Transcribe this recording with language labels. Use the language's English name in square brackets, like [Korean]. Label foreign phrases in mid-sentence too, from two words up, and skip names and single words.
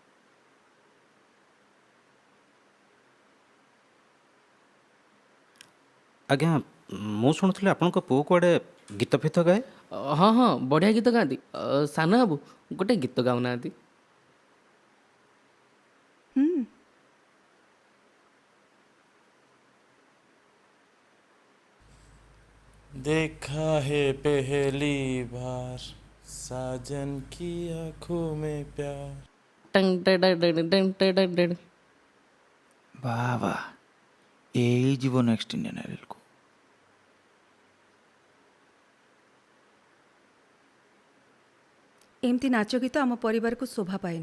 [Odia] ଆଜ୍ଞା ମୁଁ ଶୁଣୁଥିଲି ଆପଣଙ୍କ ପୁଅ କୁଆଡ଼େ ଗୀତ ଫିତ ଗାଏ। ହଁ ହଁ ବଢ଼ିଆ ଗୀତ ଗାଆନ୍ତି। ସାନ ବାବୁ ଗୋଟେ ଗୀତ ଗାଉନାହାନ୍ତି। ହୁଁ [Hindi] देखा है पहली बार साजन की आंखों में प्यार। ଟଙ୍ଗ ଟେଡ ଟେଡ ଟଙ୍ଗ ଟେଡ ଟେଡ। [Odia] ବାଃ ବାଃ ଏଇ ଯିବ ନେକ୍ସଟ ଇଣ୍ଡିଆନ୍ ଆଇଡଲକୁ। ଏମିତି ନାଚ ଗୀତ ଆମ ପରିବାରକୁ ଶୋଭା ପାଏନି।